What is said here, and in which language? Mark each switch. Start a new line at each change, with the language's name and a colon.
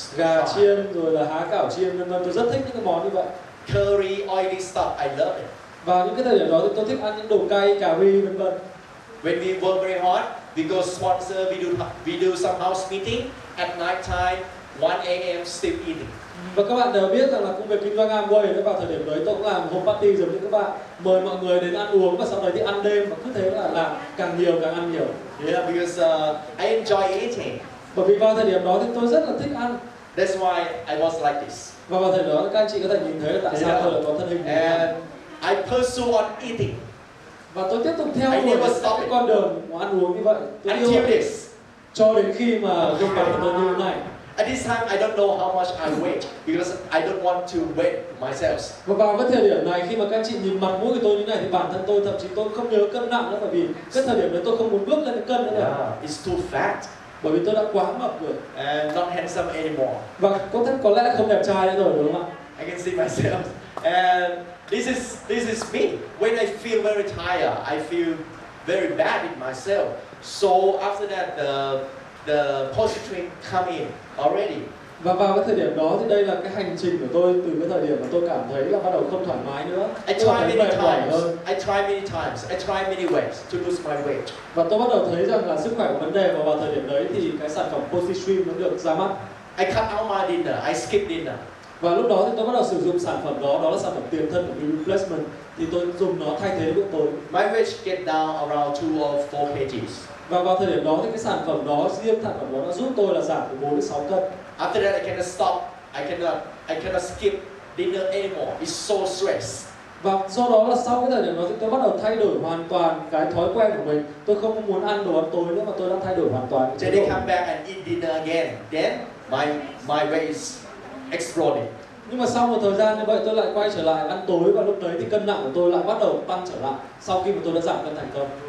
Vietnamese: Gà chiên rồi là há cảo chiên vân vân, tôi rất thích những cái món như vậy.
English: Curry, oily stuff, I love it.
Vietnamese: Vào những cái thời điểm đó thì tôi thích ăn những đồ cay, cà ri vân vân.
English: When we work very hard, we go sponsor, we do some house meeting at night time, 1 a.m. still eating.
Vietnamese: Và các bạn đều biết rằng là công việc kinh doanh Amway vào thời điểm đấy tôi cũng làm home party giống như các bạn, mời mọi người đến ăn uống và sau đấy thì ăn đêm và cứ thế là làm càng nhiều càng ăn nhiều.
English: Yeah, because I enjoy eating.
Vietnamese: Bởi vì vào thời điểm đó thì tôi rất là thích ăn.
English: That's why I was like this.
Vietnamese: Và vào thời điểm đó các anh chị có thể nhìn thấy là tại sao tôi lại có thân hình như thế.
English: And I pursue on eating
Vietnamese: Và tôi tiếp tục theo đuổi cái con đường ăn uống như vậy. Tôi yêu
English: until this.
Vietnamese: cho đến khi mà gương mặt của tôi như thế này.
English: At this time, I don't know how much I weigh because I don't want to weigh myself.
Vietnamese: Và vào cái thời điểm này khi mà các anh chị nhìn mặt mũi của tôi như này thì bản thân tôi thậm chí tôi không nhớ cân nặng nữa, bởi vì cái thời điểm đấy tôi không muốn bước lên cái cân nữa.
English: Yeah, it's too fat
Vietnamese: Bởi vì tôi đã quá mập rồi.
English: and not handsome anymore.
Vietnamese: Và có lẽ không đẹp trai nữa rồi đúng không ạ?
English: I can see myself. And this is me. When I feel very tired, I feel very bad with myself. So after that, the positive come in already.
Vietnamese: Và vào cái thời điểm đó thì đây là cái hành trình của tôi từ cái thời điểm mà tôi cảm thấy là bắt đầu không thoải mái nữa.
English: I try many times. I try many ways to lose my weight.
Vietnamese: Và tôi bắt đầu thấy rằng là sức khỏe có vấn đề, và vào thời điểm đấy thì cái sản phẩm Positream nó được ra mắt.
English: I cut out my dinner. I skip dinner.
Vietnamese: Và lúc đó thì tôi bắt đầu sử dụng sản phẩm đó là sản phẩm tiền thân của replacement, thì tôi dùng nó thay thế bữa tối.
English: My weight get down around 2 or 4 kgs.
Vietnamese: Và vào thời điểm đó thì cái sản phẩm đó, riêng sản phẩm đó nó giúp tôi là giảm từ 4 đến 6 cân.
English: After that, I cannot stop. I cannot skip dinner anymore. It's so stressed.
Vietnamese: Và do đó là sau cái thời điểm đó thì tôi bắt đầu thay đổi hoàn toàn cái thói quen của mình. Tôi không muốn ăn đồ ăn tối nữa mà tôi đã thay đổi hoàn toàn.
English: Then they come back and eat dinner again. Then my weight is exploding.
Vietnamese: Nhưng mà sau một thời gian như vậy tôi lại quay trở lại ăn tối, và lúc đấy thì cân nặng của tôi lại bắt đầu tăng trở lại sau khi mà tôi đã giảm cân thành công.